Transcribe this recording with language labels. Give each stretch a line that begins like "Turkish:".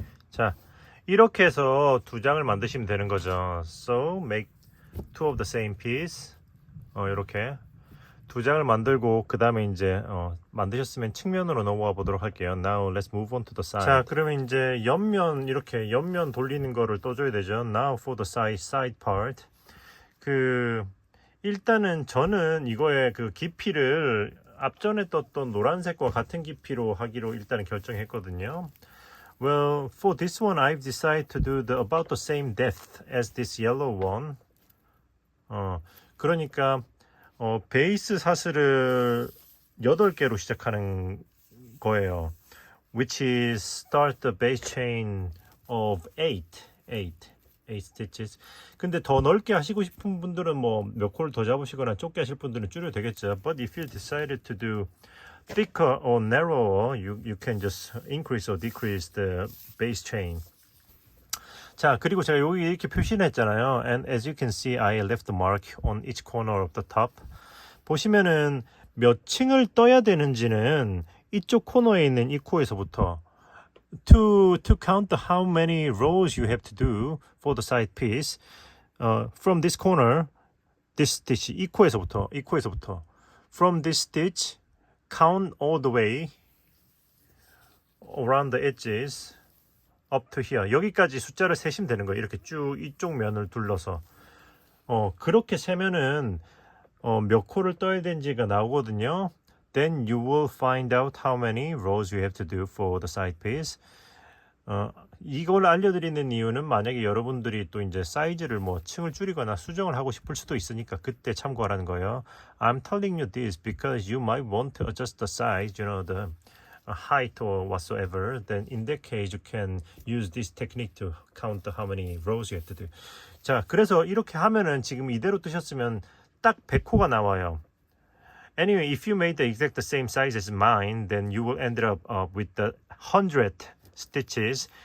Korean: 자, 이렇게 해서 두 장을 만드시면 되는 거죠.
English: So make two of the same piece.
Korean: 이렇게 두 장을 만들고 그 다음에 이제 만드셨으면 측면으로 넘어가 보도록 할게요.
English: Now let's move on to the side.
Korean: 자, 그러면 이제 옆면 이렇게 옆면 돌리는 거를 떠줘야 되죠.
English: Now for the side part.
Korean: 일단은 저는 이거의 그 깊이를 앞전에 떴던 노란색과 같은 깊이로 하기로 일단은 결정했거든요.
English: Well, for this one, I've decided to do about the same depth as this yellow one.
Korean: 그러니까 베이스 사슬을 8개로 시작하는 거예요.
English: Which is start the base chain of 8 stitches.
Korean: 근데 더 넓게 하시고 싶은 분들은 뭐 몇 코를 더 잡으시거나 좁게 하실 분들은 줄여도 되겠죠.
English: But if you decided to do thicker or narrower, you can just increase or decrease the base chain.
Korean: 자, 그리고 제가 여기 이렇게 표시를 했잖아요.
English: And as you can see, I left the mark on each corner of the top.
Korean: 보시면은 몇 층을 떠야 되는지는 이쪽 코너에 있는 이 코에서부터
English: to count how many rows you have to do for the side piece from this corner, this stitch,
Korean: 이 코에서부터
English: from this stitch count all the way around the edges up to here.
Korean: 여기까지 숫자를 세시면 되는 거예요. 이렇게 쭉 이쪽 면을 둘러서 그렇게 세면은 몇 코를 떠야 되는지가 나오거든요.
English: Then you will find out how many rows you have to do for the side piece.
Korean: 이걸 알려드리는 이유는 만약에 여러분들이 또 이제 사이즈를 뭐 층을 줄이거나 수정을 하고 싶을 수도 있으니까 그때 참고하라는 거예요.
English: I'm telling you this because you might want to adjust the size, you know, the height or whatsoever. Then in that case you can use this technique to count how many rows you have to do.
Korean: 자, 그래서 이렇게 하면은 지금 이대로 뜨셨으면 딱 100코가 나와요.
English: Anyway, if you made the exact same size as mine, then you will end up with the 100 stitches.